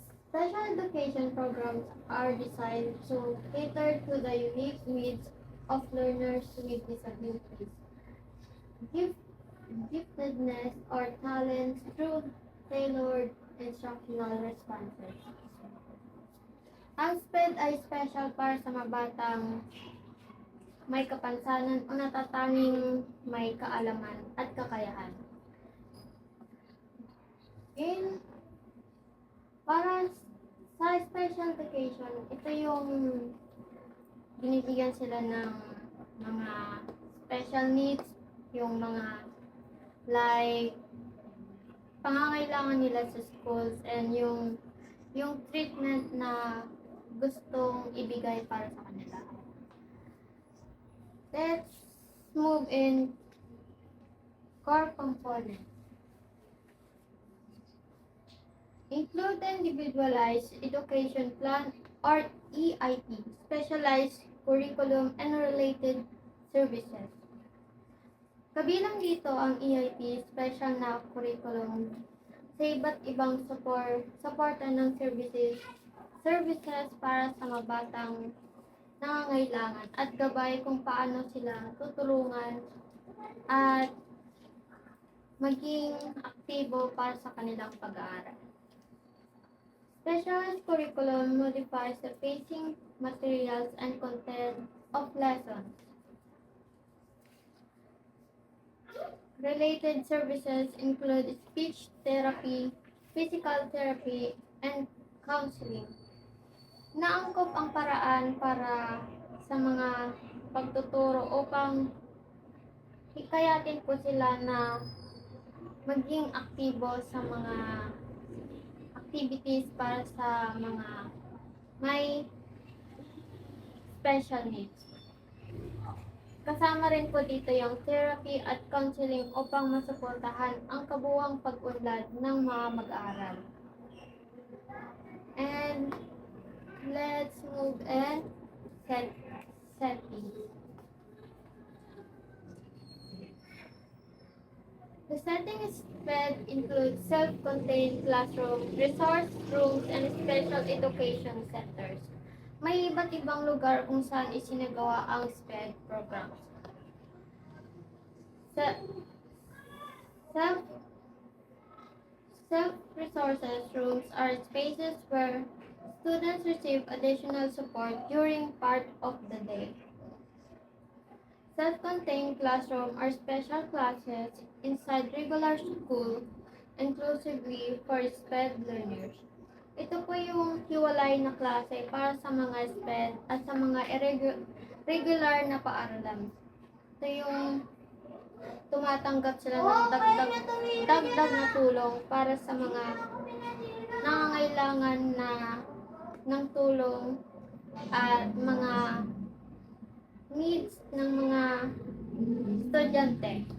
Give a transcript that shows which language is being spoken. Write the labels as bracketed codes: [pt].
[en] Special education programs are designed to cater to the unique needs of learners with disabilities, giftedness, or talents through tailored instructional responses. [tl] Ang SPED ay special para sa mga batang may kapansanan o natatanging may kaalaman at kakayahan. Para sa special education, ito yung binibigyan sila ng mga special needs, yung mga like pangangailangan nila sa [en] schools and [tl] yung treatment na gustong ibigay para sa kanila. [en] Let's move in core components. Include the individualized education plan or EIP, specialized curriculum and related services. [tl] Kabilang dito ang EIP, special na curriculum sa iba't ibang suporta ng services para sa mga batang nangangailangan at gabay kung paano sila tutulungan at maging aktibo para sa kanilang pag-aaral. [en] Specialized curriculum modifies the pacing, materials, and content of lessons. Related services include speech therapy, physical therapy, and counseling. [tl] Naangkop ang paraan para sa mga pagtuturo upang hikayatin po sila na maging aktibo sa mga activities para sa mga may special needs. Kasama rin po dito yung therapy at counseling upang masuportahan ang kabuuang pag-unlad ng mga mag-aaral. [en] And let's move and setting. The setting is SPED includes self-contained classroom, resource rooms, and special education centers. May iba't ibang lugar kung saan isinagawa ang SPED programs. Self-resources rooms are spaces where students receive additional support during part of the day. Self-contained classroom are special classes inside regular school inclusively for SPED learners. [tl] Ito po yung hiwalay na klase para sa mga SPED at sa mga regular na paaralan. Ito yung tumatanggap sila ng dagdag na tulong para sa mga nangangailangan ng tulong at mga needs ng mga estudyante.